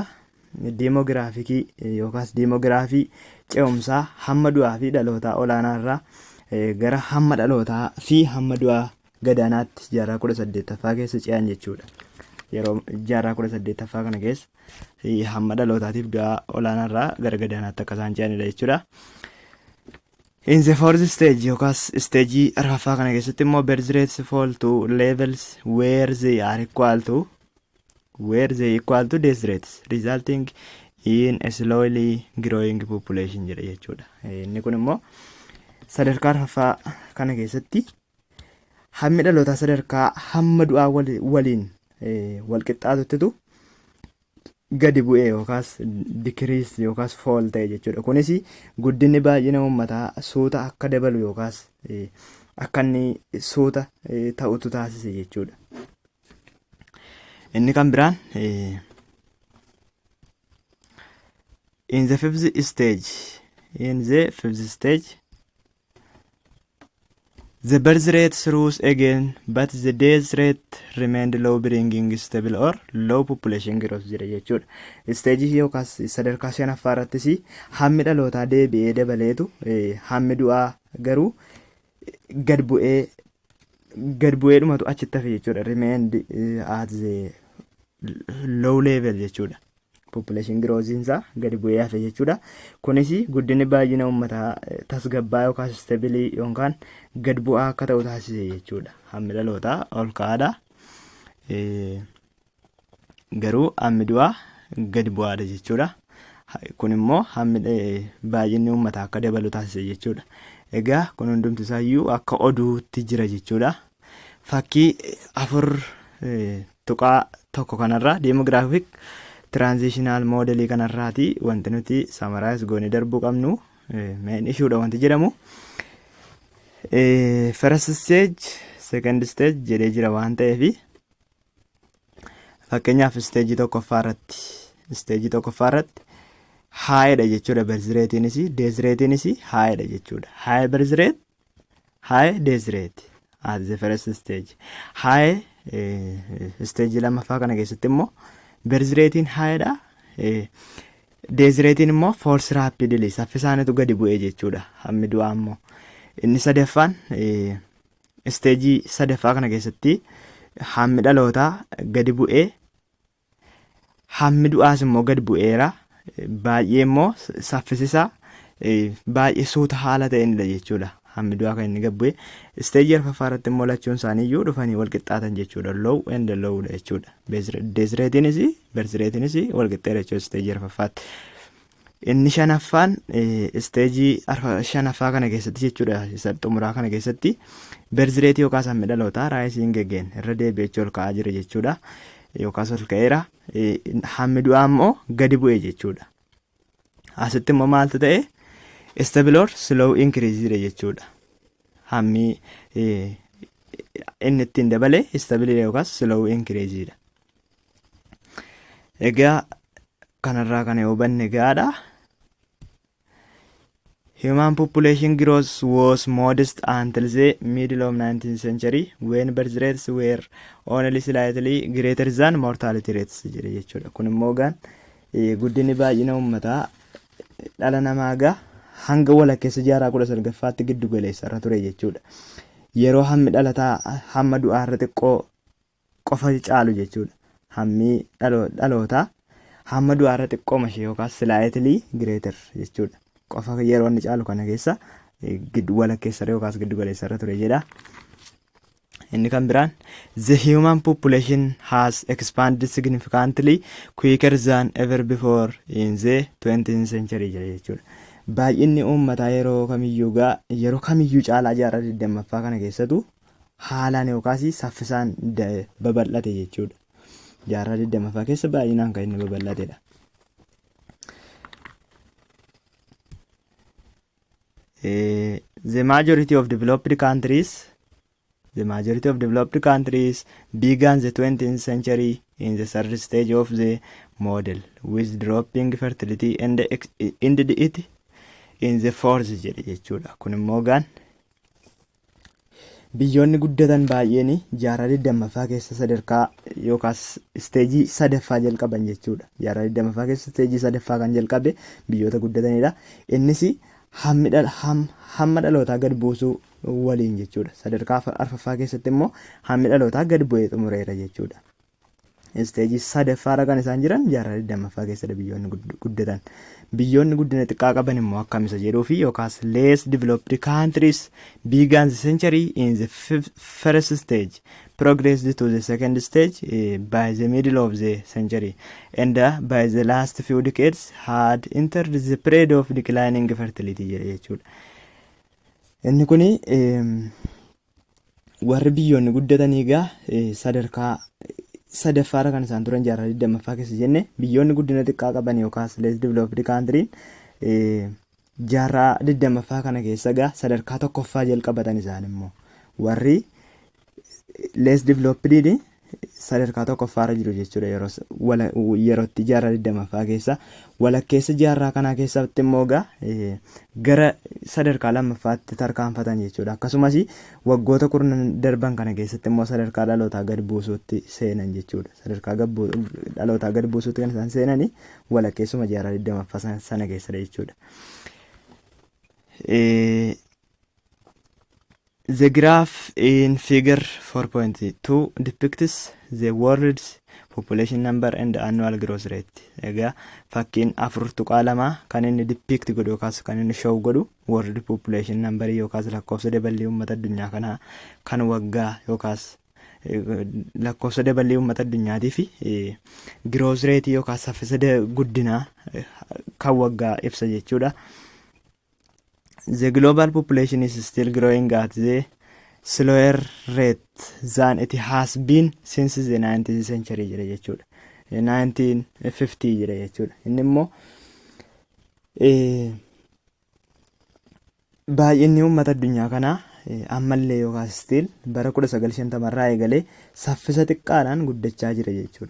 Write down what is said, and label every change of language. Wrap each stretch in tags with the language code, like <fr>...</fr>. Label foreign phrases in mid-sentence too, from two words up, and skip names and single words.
<om>Demograafikii yookaas demograafii ce'umsaa hamma du'aa fi dhalootaa olaanaa irraa gara hamma dhalootaa fi hamma du'aa gadaanaatti jaarraa 18ffaa keessa ce'an jechuudha. Yeroo jaarraa 18ffaa kana keessa hamma dhalootaatiif du'aa olaanaa irraa gara gadaanaatti akka isaan ce'anidha jechuudha.</om> <en>In the fourth stage</en> <om>yookaas isteejii arfaffaa kana keessatti immoo</om> <en>birth rates fall to levels where they are equal to death rates resulting in a slowly growing population</en> <om>jedha jechuudha. Inni kun immoo sadarkaa arfaffaa kana keessatti hammi dhalootaa sadarkaa hamma du'aa waliin wal qixxaatuttitu gadi bu'ee yookaas decrease yookaas fall ta'e jechuudha. Kunis guddinni baay'ina uummataa suuta akka dabalu yookaas akka inni suuta ta'utu taasise jechuudha. Inni kan biraan</om> <en>in the fifth stage the birth rate rose again but the death rate remained low bringing stable or low population growth</en> <om>jedha jechuudha. Isteejii yookaas sadarkaa shanaffaa irrattis hammi dhalootaa deebi'ee dabaleetu hammi du'aa garuu gad bu'ee dhumatu achitti hafe jechuudha.</om> <en>Remained at the low level jechuudha.</en> <om>population growthiinsaa gadi bu'ee hafe jechuudha. Kunis guddinni baay'ina uummataa tasgabbaa yookaas stabilii yookaan gad bu'aa akka ta'u taasise jechuudha. Hammi dhalootaa ol ka'aadha. Garuu hammi du'aa gadi bu'aadha jechuudha. Kun immoo hammi baay'inni uummataa akka dabalu taasise jechuudha. Egaa kun hundumti isaayyuu akka oduutti jira jechuudha. Fakkii 4 tuqaa tokko kanarraa</om> <en>demographic transitional</en> <om>modelii kanarraati wanti nuti summarize goonee darbuu qabnu</om> <en>main issuedha</en> <om>wanti jedhamu.</om> <en>First stage, second stage</en> <om>jedhee jira waan ta'eef fakkeenyaaf stage tokkoffaarratti haayedha jechuudha.</om> <en>Birth rate'iinis death rate'iinis</en> <om>haayedha jechuudha.</om> <en>High birth rate, high death rate at the first stage.</en> <om>High stage lammaffaa kana keessatti immoo</om> <en>birth rate'iin</en> <om>haayedha.</om> <en>Death rate'iin</en> <om>immoo</om> <en>falls rapidly</en> <om>saffisaanitu gadi bu'ee jechuudha. Hammi du'aa immoo inni sadaffaan stage sadaffaa kana keessatti hammi dhalootaa gadi bu'ee hammi du'aas immoo gadi bu'eera. Baay'ee immoo saffisisaa baay'ee suuta haala ta'eenidha jechuudha. Hammi du'aa kan inni gadi bu'ee stage arfaffaarratti immoo lachuun isaaniiyyuu dhufanii wal qixxaatan jechuudha.</om> <en>Low and lowdha jechuudha. Death rate'iinis birth rate'iinis</en> <om>wal qixxeera jechuudha stage arfaffaatti. Inni shanaffaan stage shanaffaa kana keessatti jechuudha. Isa xumuraa kana keessatti</om> <en>birth rate</en> <om>yookaas hammi dhalootaa</om> <en>rising again</en> <om>irra deebi'ee ol ka'aa jira jechuudha. Yookaas ol ka'eera. Hammi du'aa immoo gadi bu'ee jechuudha. Asitti immoo maaltu ta'e</om> <en>stable or slow increase</en> <om>jechuudha. Hammi inni ittiin dabale stable yookaas</om> <en>slow increase</en> <om>dha. Egaa kanarraa kana hubanne gaadha.</om> <en>Human population growth was modest until the middle of 19th century when birth rates were only slightly greater than mortality rates</en> <om>jedhe jechuudha. Kun immoo guddinni baay'ina uummataa dhala namaa hanga walakkeessa jaarraa 19ffaatti giddu galeessa irra ture jechuudha. Yeroo hammi dhalataa hamma du'aa irra xiqqoo qofa caalu jechuudha. Hammi dhalootaa hamma du'aa irra xiqqoo mashee yookaas</om> <en>slightly greater</en> <om>jechuudha. Qofa yeroo inni caalu kana keessa walakkeessa yookaas giddu galeessa irra ture jedha. Inni kan biraan</om> <en>the human population has expanded significantly quicker than ever before in the 20th century</en> <om>jedha jechuudha. Baay'inni uummataa yeroo kamiyyuu caalaa jaarraa 20ffaa kana keessatu haalaan yookaas saffisaan babal'ate jechuudha. Jaarraa 20ffaa keessa baay'inaan kan inni babal'atedha.</om> <en>The majority of developed countries began the 20th century in the third stage of the model with dropping fertility and ended it in the fourth</en> <om>jedhe jechuudha. Kun immoo biyyoonni guddatan baay'een jaarraa 20ffaa keessa sadarkaa yookaas isteejii sadaffaa jalqaban jechuudha. Jaarraa 20ffaa keessa isteejii sadaffaa kan jalqabe biyyoota guddatanidha. Innis hamma dhalootaa gad buusuu waliin jechuudha. Sadarkaa arfaffaa keessatti immoo hammi dhalootaa gad bu'ee xumureera jechuudha. Isteejii sadaffaarra kan isaan jiran jaarraa 20ffaa keessadha biyyoonni guddatan. Biyyoonni guddina xiqqaa qaban immoo akkam isa jedhuufi yookaas</om> <en>less developed countries began the century in the first stage, progressed to the second stage by the middle of the century, and by the last few decades had entered the period of declining fertility</en> <om>jedha jechuudha. Inni kuni warri biyyoonni guddatanii sadarkaa sadaffaarra kan isaan turan jaarraa 20ffaa keessa jenne biyyoonni guddina xiqqaa qaban yookaas</om> <en>less developed country</en> <om>jaarraa 20ffaa kana keessa sadarkaa tokkoffaa jalqabatan isaan immoo warri</om> <en>less developed</en> <om>sadarkaa tokkoffaarra jiru jechuudha. Yerootti jaarraa 20ffaa keessa walakkeessa jaarraa kanaa keessatti immoo gara sadarkaa lammaffaatti tarkaanfatan jechuudha. Akkasumas waggoota kurnan darban kana keessatti immoo sadarkaa dhalootaa gad buusuutti seenan jechuudha. Sadarkaa dhalootaa gad buusuutti kan isaan seenani walakkeessuma jaarraa 20ffaa sana keessadha jechuudha.</om> <en>The graph in figure 4.2 depicts the world's population number and annual growth rate.</en> <om>Egaa fakkiin 4.2 kan inni depict godhu yookaas kan inni show godhu</om> <en>world population number</en> <om>yookaas lakkoofsa dabalii uummata addunyaa kanaa kan waggaa yookaas lakkoofsa dabalii uummata addunyaatii fi</om> <en>growth rate</en> <om>yookaas saffisa guddinaa kan waggaa ibsa jechuudha.</om> <en>The global population is still growing at the slower rate than it has been since the 19th century</en> <om>jira jechuudha. 1950 jira jechuudha. Inni immoo baay'inni uummata addunyaa kanaa ammallee yookaas still bara 1950 irraa eegalee saffisa xiqqaadhaan guddachaa jira jechuudha.</om>